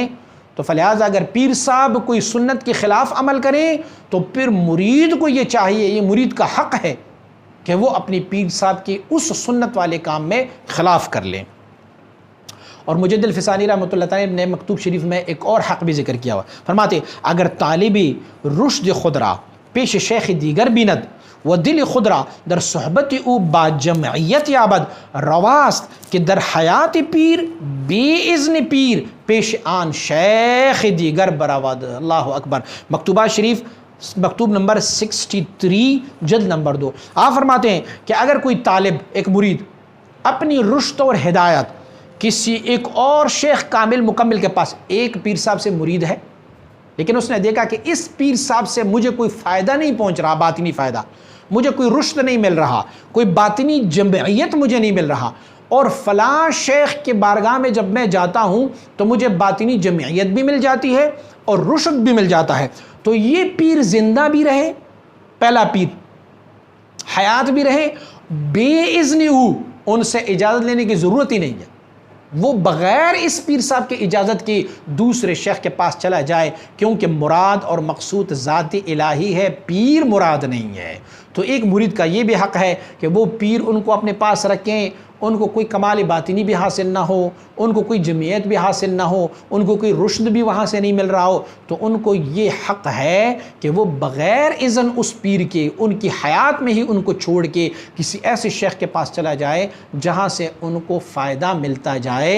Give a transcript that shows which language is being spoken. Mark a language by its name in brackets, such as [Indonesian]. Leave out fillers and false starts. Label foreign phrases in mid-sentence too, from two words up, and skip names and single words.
[Urdu] تو فلہذا اگر پیر صاحب کوئی سنت کے خلاف عمل کریں تو پھر مرید کو یہ چاہیے، یہ مرید کا حق ہے کہ وہ اپنی پیر صاحب کی اس سنت والے کام میں خلاف کر لیں. اور مجدد الفسانی [Arabic] رحمۃ اللہ تعالیٰ [Urdu] نے مکتوب شریف میں ایک اور حق بھی ذکر کیا ہوا، فرماتے [Persian] اگر طالبی رشد خودرا پیش شیخ دیگر بیند و دل خودرا در صحبت او با جمعیت یابد رواست کہ در حیات پیر بے اذن پیر پیش آن شیخ دیگر برآورد. [Arabic] اللہ اکبر. [Urdu] مکتوبہ شریف مکتوب نمبر 63 جلد نمبر 2. آپ فرماتے ہیں کہ اگر کوئی طالب ایک مرید اپنی رشد اور ہدایت کسی ایک اور شیخ کامل مکمل کے پاس، ایک پیر صاحب سے مرید ہے لیکن اس نے دیکھا کہ اس پیر صاحب سے مجھے کوئی فائدہ نہیں پہنچ رہا، باطنی فائدہ، مجھے کوئی رشد نہیں مل رہا، کوئی باطنی جمعیت مجھے نہیں مل رہا، اور فلاں شیخ کے بارگاہ میں جب میں جاتا ہوں تو مجھے باطنی جمعیت بھی مل جاتی ہے اور رشد بھی مل جاتا ہے، تو یہ پیر زندہ بھی رہے، پہلا پیر حیات بھی رہے، بے اذن ان سے اجازت لینے کی ضرورت ہی نہیں ہے. وہ بغیر اس پیر صاحب کی اجازت کی دوسرے شیخ کے پاس چلا جائے، کیونکہ مراد اور مقصود ذاتی الٰہی ہے، پیر مراد نہیں ہے. تو ایک مرید کا یہ بھی حق ہے کہ وہ پیر ان کو اپنے پاس رکھیں، ان کو کوئی کمال باطنی بھی حاصل نہ ہو، ان کو کوئی جمعیت بھی حاصل نہ ہو، ان کو کوئی رشد بھی وہاں سے نہیں مل رہا ہو، تو ان کو یہ حق ہے کہ وہ بغیر اذن اس پیر کے، ان کی حیات میں ہی ان کو چھوڑ کے کسی ایسے شیخ کے پاس چلا جائے جہاں سے ان کو فائدہ ملتا جائے.